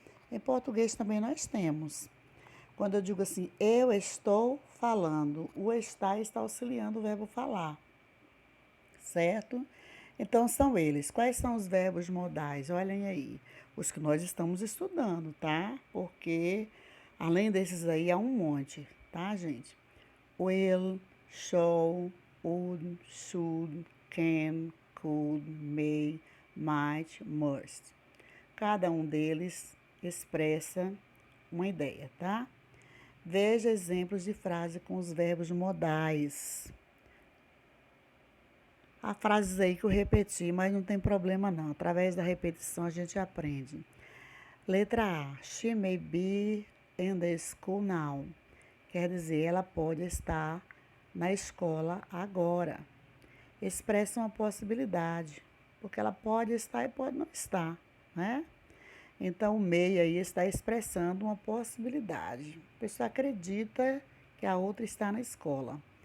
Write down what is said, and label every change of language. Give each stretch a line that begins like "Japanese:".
Portuguese: Em português também nós temos. Quando eu digo assim, eu estou falando, o estar está auxiliando o verbo falar, certo? Então, são eles. Quais são os verbos modais? Olhem aí, os que nós estamos estudando, tá? Porque, além desses aí, há um monte, tá, gente?
English: Will, shall, would, should, can, could, may, might, must.
Portuguese: Cada um deles expressa uma ideia, tá? Veja exemplos de frase com os verbos modais. Há frases aí que eu repeti, mas não tem problema não. Através da repetição a gente aprende. Letra A.
English: She may be in the school now.
Portuguese: Quer dizer, ela pode estar na escola agora. Expressa uma possibilidade, porque ela pode estar e pode não estar, né? Então, o may aí está expressando uma possibilidade. A pessoa acredita que a outra está na escola.